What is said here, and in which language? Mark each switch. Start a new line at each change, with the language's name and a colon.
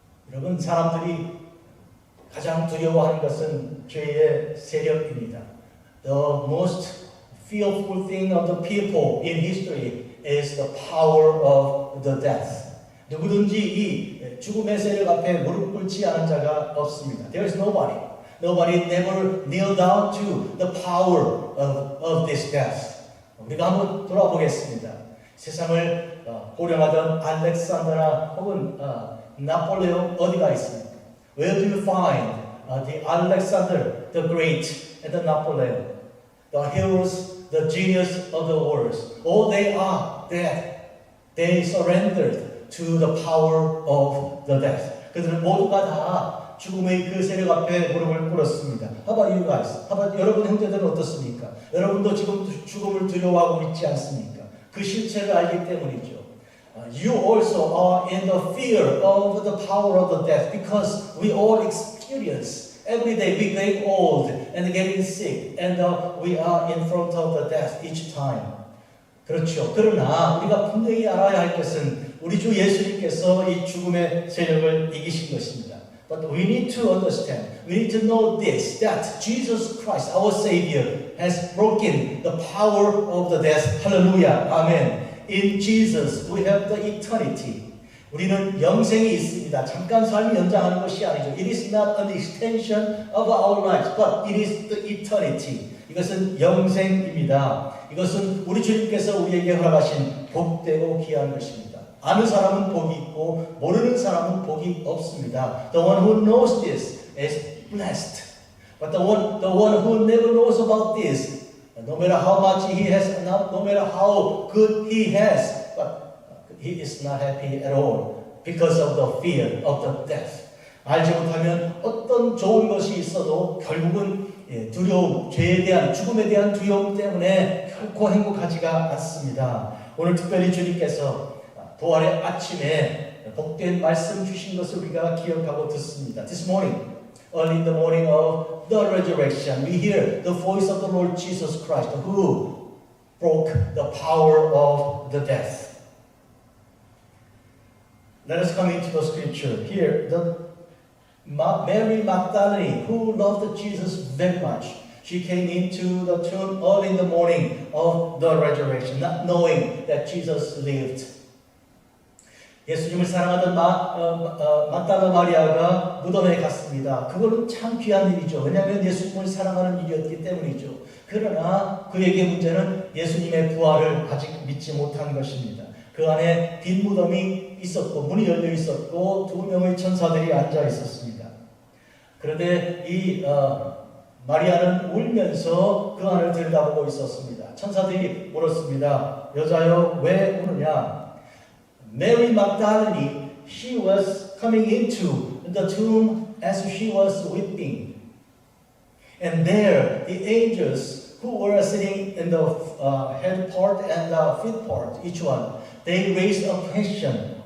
Korean: 여러분 사람들이 가장 두려워하는 것은 죄의 세력입니다.
English: The most fearful thing of the people in history is the power of the death.
Korean: 누구든지 이 죽음의 세력 앞에 무릎 꿇지 않은 자가 없습니다.
English: There is nobody. Nobody never kneel down to the power of this death.
Korean: 우리가 한번 돌아보겠습니다. 세상을 호령하던 알렉산더나 혹은 나폴레옹 어디가 있습니까?
English: Where do you find the Alexander the Great and the Napoleon, the heroes, the genius of the wars? All they are dead. They surrendered to the power of the death.
Korean: 그들은 모두가 다 죽음의 그 세력 앞에 무릎을 꿇었습니다.
English: How about you guys? How about
Korean: 여러분 형제들은 어떻습니까? 여러분도 지금 죽음을 두려워하고 있지 않습니까? 그 실체를 알기 때문이죠.
English: You also are in the fear of the power of the death because we all experience every day we get old and getting sick and we are in front of the death each time.
Korean: 그렇죠. 그러나 우리가 분명히 알아야 할 것은 우리 주 예수님께서 이 죽음의 세력을 이기신 것입니다.
English: But we need to understand, we need to know this, that Jesus Christ, our Savior, has broken the power of the death. Hallelujah. Amen. In Jesus, we have the eternity.
Korean: 우리는 영생이 있습니다. 잠깐 삶이 연장하는 것이 아니죠.
English: It is not an extension of our lives, but it is the eternity.
Korean: 이것은 영생입니다. 이것은 우리 주님께서 우리에게 허락하신 복되고 귀한 것입니다. 아는 사람은 복이 있고 모르는 사람은 복이 없습니다.
English: The one who knows this is blessed. But the one who never knows about this, no matter how much he has, no matter how good he has, but he is not happy at all because of the fear of the death.
Korean: 알지 못하면 어떤 좋은 것이 있어도 결국은 두려움, 죄에 대한 죽음에 대한 두려움 때문에 결코 행복하지가 않습니다. 오늘 특별히 주님께서 부활의 아침에 복된 말씀 주신 것을 우리가 기억하고 듣습니다.
English: This morning, early in the morning of the resurrection, we hear the voice of the Lord Jesus Christ, who broke the power of the death. Let us come into the scripture. Here, Mary Magdalene, who loved Jesus very much, she came into the tomb early in the morning of the resurrection, not knowing that Jesus lived.
Korean: 예수님을 사랑하던 막달라 마리아가 무덤에 갔습니다. 그거는 참 귀한 일이죠. 왜냐하면 예수님을 사랑하는 일이었기 때문이죠. 그러나 그에게 문제는 예수님의 부활을 아직 믿지 못한 것입니다. 그 안에 빈 무덤이 있었고 문이 열려 있었고 두 명의 천사들이 앉아 있었습니다. 그런데 이 마리아는 울면서 그 안을 들여다보고 있었습니다. 천사들이 물었습니다. 여자여 왜 우느냐?
English: Mary Magdalene, she was coming into the tomb as she was weeping. And there, the angels who were sitting in the head part and the feet part, each one, they raised a question.